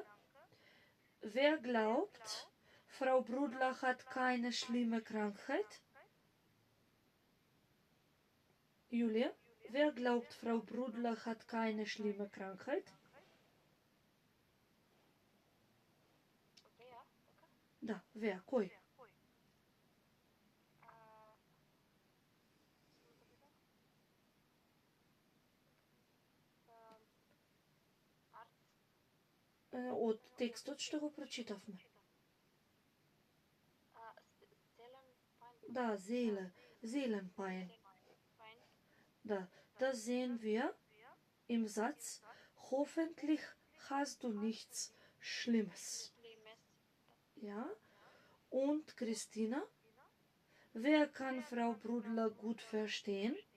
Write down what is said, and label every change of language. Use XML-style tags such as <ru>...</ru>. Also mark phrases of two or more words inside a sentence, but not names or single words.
<de>Wer glaubt, Frau Brudler hat keine schlimme Krankheit? Julia, wer glaubt, Frau Brudler hat keine schlimme Krankheit? Wer?</de> <mk>Да, wer, кој? Од текстот што го прочитавме. Да,</mk> <de>Seelenpein. Da, das sehen wir im Satz, hoffentlich hast du nichts Schlimmes. Ja, und Christina, wer kann Frau Brudler gut verstehen?</de>